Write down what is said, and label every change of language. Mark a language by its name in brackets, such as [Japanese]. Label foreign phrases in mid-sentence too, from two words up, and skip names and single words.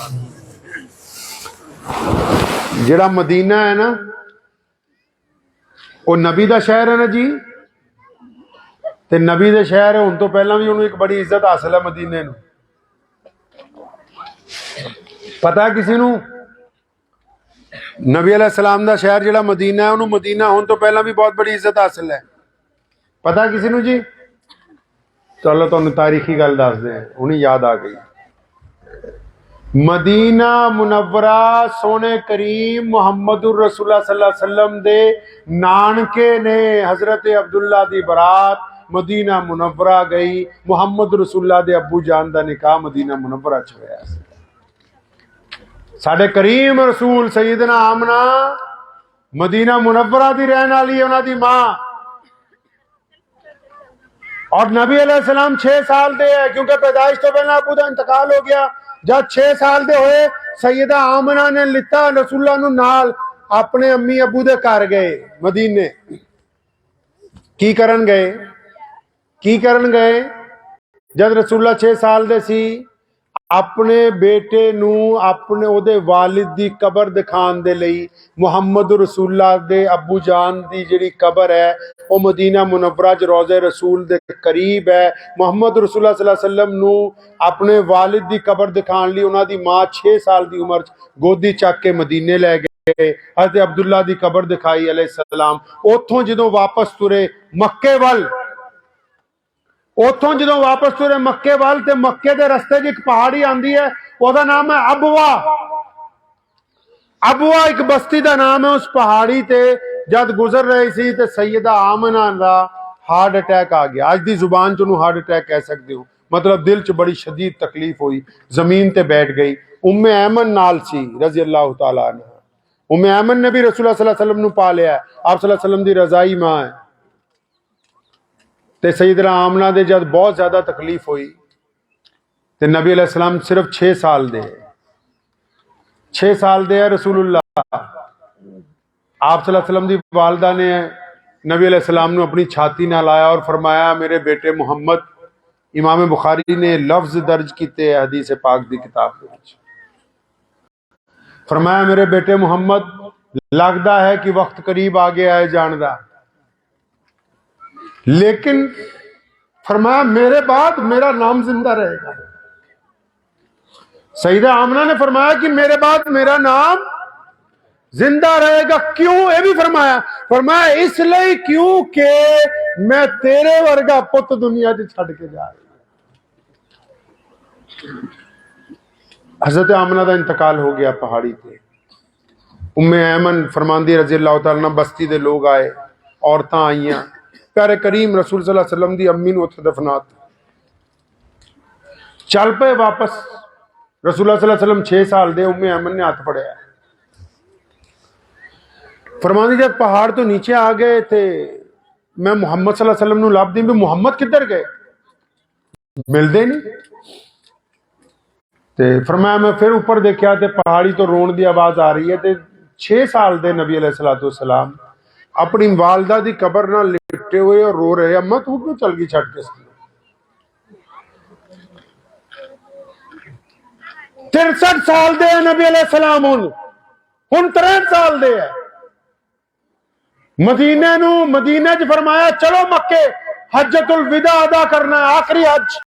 [Punjabi] جیہڑا مدینہ ہے نا، وہ نبی کا شہر ہے نا جی، تے نبی دے شہر ہے. ہُݨ تو پہلا بھی انہوں نے ایک بڑی عزت حاصل ہے مدینے نوں. پتا کسی نوں نبی علیہ السلام دا شہر جیہڑا مدینہ ہے، انہوں نے مدینہ ہونے تو پہلا بھی بہت بڑی عزت حاصل ہے. پتا کسی نوں جی? چلو تہانوں تاریخی گل دس دیں، انہیں یاد آ گئی. مدینہ منورہ سونے کریم [Arabic] محمد رسول الله صلى الله عليه وسلم [Punjabi] دے نانکے نے حضرت عبداللہ دی برات مدینہ منورہ گئی. محمد رسول اللہ دے ابو جان دا نکاح مدینہ منورہ چ ہویا. ساڈے کریم رسول سیدنا آمنہ مدینہ منورہ دی رہنے والی ہے، انہاں دی ماں. اور نبی علیہ السلام 6 سال دے ہے، کیونکہ پیدائش تو پہلے ابو دا انتقال ہو گیا. جب 6 سال دے ہوئے، سیدہ آمنہ نے لتا رسول اللہ نوں نال، اپنے امی ابو دے گھر گئے مدینے. کی کرن گئے? جب رسول اللہ 6 سال دے سی، اپنے بیٹے نوں اپنے اودے والد دی قبر دکھانے دے لئی محمد رسول اللہ دے ابو جان دی جیہڑی قبر ہے وہ مدینہ منورہ چ روضہ رسول دے قریب ہے. محمد رسول اللہ [Arabic] صلى الله عليه وسلم [Punjabi] نوں اپنے والد دی قبر دکھانے لئی انہاں دی ماں 6 سال دی عمر چ گودی چک کے مدینے لے گئے. حضرت عبداللہ دی قبر دکھائی علیہ السلام۔ اوتھوں جدوں واپس ٹرے مکے ول، اوتھوں جو واپس ٹرے مکے وال تے مکے دے رستے چ ایک پہاڑی آندی ہے، اودا نام ہے ابواء. [Urdu] ابواء ایک بستی کا نام ہے. [Punjabi] اس پہاڑی تے جب گزر رہی سی تے سیدہ آمنہ دا [English] heart attack [Punjabi] آ گیا. اج کی زبان چ [English] heart attack [Punjabi] کہہ سکتے ہو، مطلب دل چ بڑی شدید تکلیف ہوئی، زمین تے بیٹھ گئی. ام ایمن نال سی [Arabic] رضي الله تعالى عنها. [Punjabi] ام ایمن نے بھی رسول اللہ [Arabic] صلى الله عليه وسلم [Punjabi] نوں پا لیا۔ آپ [Arabic] صلى الله عليه وسلم [Punjabi] دی رضاعی ماں ہے. تے سیدنا آمنہ دے جب بہت زیادہ تکلیف ہوئی تے نبی علیہ السلام صرف 6 سال دے 6 سال دے رسول اللہ. आप [Arabic] صلى الله عليه وسلم [Punjabi] دی والدہ نے نبی علیہ السلام نوں اپنی چھاتی نال لایا اور فرمایا میرے بیٹے محمد. امام بخاری نے لفظ درج کیے حدیث پاک دی کتاب دے وچ. [Urdu] فرمایا میرے بیٹے محمد لگتا ہے کہ وقت قریب آ گیا ہے جان دا، لیکن فرمایا میرے بعد میرا نام زندہ رہے گا. سیدہ آمنہ نے فرمایا کہ میرے بعد میرا نام زندہ رہے گا. क्यों? [Punjabi] یہ بھی فرمایا، فرمایا اس لیے کیوں کہ میں تیرے ورگا پت دنیا سے چھڈ کے جا رہی. [Urdu] حضرت آمنہ کا انتقال ہو گیا پہاڑی پے. [Punjabi] ام ایمن فرماندی [Arabic] رضي الله تعالى [Punjabi] بستی دے لوگ آئے، عورتاں آئیاں، پیارے کریم رسول [Arabic] صلى الله عليه وسلم [Punjabi] دی امی نوں اوتھے دفنات. چل پے واپس۔ رسول اللہ [Arabic] صلى الله عليه وسلم [Punjabi] 6 سال دے. ام ایمن نے ہاتھ پھڑیا۔ فرماندی جب پہاڑ تو نیچے آ گئے تھے میں محمد [Arabic] صلى الله عليه وسلم [Punjabi] نوں لبھدی بھی محمد کدھر گئے، ملتے نہیں. [Urdu] تے فرمایا میں پھر اوپر دیکھا تو پہاڑی تو رون کی آواز آ رہی ہے. [Punjabi] تے 6 سال دے نبی [Arabic] عليه الصلاة والسلام [Punjabi] اپنی والدہ کی قبر نا لیٹے ہوئے اور رو رہے. اماں تو کیوں چل گئی چھڈ کے؟ 63 سال دے نبی علیہ السلام ہن 63 سال دے ہے. مدینے چ فرمایا چلو مکے حجۃ الوداع ادا کرنا ہے، آخری حج.